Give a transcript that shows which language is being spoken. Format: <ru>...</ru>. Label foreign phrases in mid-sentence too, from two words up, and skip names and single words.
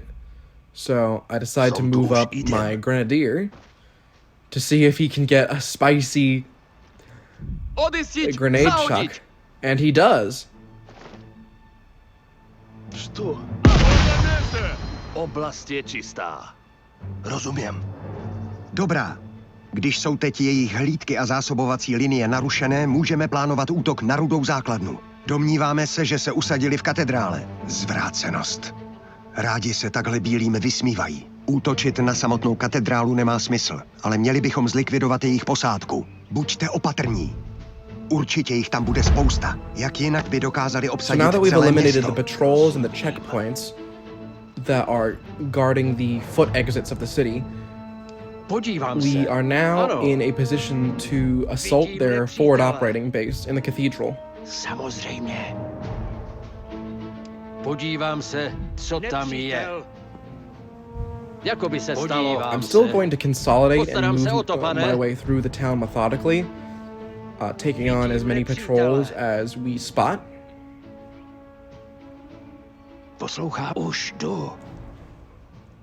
<en>So I decide to move up my grenadier to see if he can get a spicy grenade chuck. And he does.</en> <cs>oblast je čistá. Rozumím. Dobrá. Když jsou teď jejich hlídky a zásobovací linie narušené, můžeme plánovat útok na Rudou základnu. Domníváme se, že se usadili v katedrále. Zvrácenost. Rádi se takhle bílým vysmívají. Útočit na samotnou katedrálu nemá smysl, ale měli bychom zlikvidovat jejich posádku. Buďte opatrní. Určitě jich tam bude spousta. Jak jinak by dokázali</cs> <en>So</en> <cs>obsadit</cs> <en>now that we've</en> <cs>celé</cs> <en>eliminated</en> <cs>město?</cs> <en>the patrols and the checkpoints that are guarding the foot exits of the city,</en> <cs>Podívám se.</cs> <en>we are now</en> <cs>Ano.</cs> <en>in a position to assault their forward operating base in the cathedral.</en> <cs>Samozřejmě. Podívám se, co tam je. Jako by se stalo.</cs> <en>I'm still going to consolidate and</en> <cs>Postarám se o to,</cs> <en>move</en> <cs>pane.</cs> <en>my way through the town methodically, taking on as many patrols as we spot.</en> <cs>Poslouchám, už jdu.</cs>